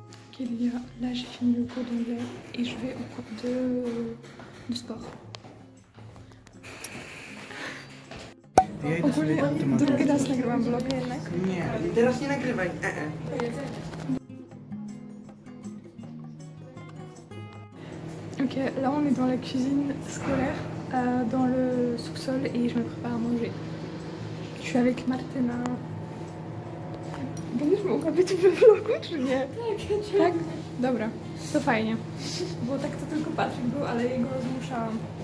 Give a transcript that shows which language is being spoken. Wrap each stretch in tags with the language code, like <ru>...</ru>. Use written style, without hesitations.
<fr>Ok les gars, là j'ai fini le cours d'anglais et je vais au cours de sport.</fr> <pl>Ogólnie drugi raz nagrywam vloga jednak. Nie, teraz nie nagrywaj.</pl> <fr>Ok, là on est dans la cuisine scolaire, dans le sous-sol et je me prépare à manger. Je suis avec Martyna.</fr> <pl>Będziesz mogła być w vlogu, czy nie? Tak? Dobra, to fajnie. Bo tak to tylko Patryk był, ale jego zmuszałam.</pl>